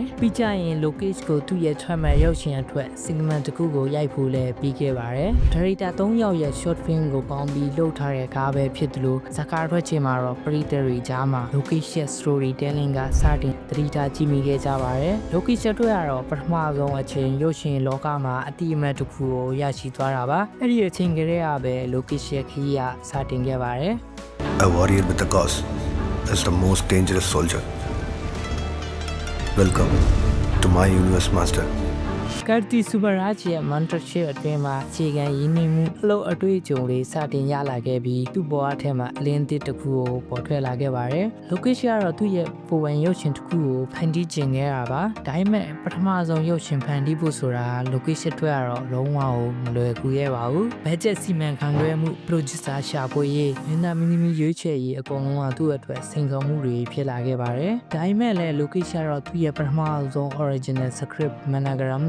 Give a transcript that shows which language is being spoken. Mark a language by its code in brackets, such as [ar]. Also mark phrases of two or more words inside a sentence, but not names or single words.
[my] ပြီးကြရင် Lokesh ကိုသူ့ရဲ့ထွက်မဲ့ရုပ်ရှင်အတွက် segment တစ်ခုကိုရိုက်ဖို့လည်းပြီးခဲ့ပါတယ်ဒါရိုက်တာ3ယောက်ရဲ့ [en] short film [my] ကိုပေါင်းပြီးလုပ်ထားတဲ့ကားပဲဖြစ်တယ်လို့ဇကာထွက်ချိန်မှာတော့ပရိသတ်တွေကြားမှာ Lokesh ရဲ့ storytelling ကစတင်သတိထားကြည့်မိခဲ့ကြပါတယ် Lokesh အတွက်ကတော့ပထမဆုံးအချိန်ရုပ်ရှင်လောကမှာအတိအမှတ်တစ်ခုကိုရရှိသွားတာပါအဲ့ဒီအချိန်ကလေးကပဲ Lokesh ရဲ့ခရီးကစတင်ခဲ့ပါတယ် [en] A warrior with a cause is the most dangerous soldier. Welcome to my universe, master. [my] Kartik Subaraj ရဲ့ mentorship အတွင်းမှာအခြေခံရင်းနှီးမှုအလုပ်အတွေ့အကြုံတွေစတင်ရလာခဲ့ပြီးသူ့ဘဝထဲမှာအလင်း တစ်ခုကိုပေါ်ထွက်လာခဲ့ပါတယ်။ Lokesh ကတော့သူ့ရဲ့ပုံဝင်ရုပ်ရှင်တစ်ခုကိုဖန်တီးကျင်ခဲ့တာပါ။ဒါပေမဲ့ပထမဆုံးရုပ်ရှင်ဖန်တီးဖို့ဆိုတာ Lokesh အတွက်ကတော့လုံးဝမလွယ်ကူခဲ့ပါဘူး။ budget စီမံခန့်ခွဲမှု producer ရှာဖွေရေးမင်းသားမင်းသမီးရွေးချယ်ရေးအကုန်လုံးကသူ့အတွက်စိန်ခေါ်မှုတွေဖြစ်လာခဲ့ပါတယ်။ဒါပေမဲ့လည်း Lokesh ကတော့သူ့ရဲ့ပထမဆုံး [en] original script [my] Managram ကို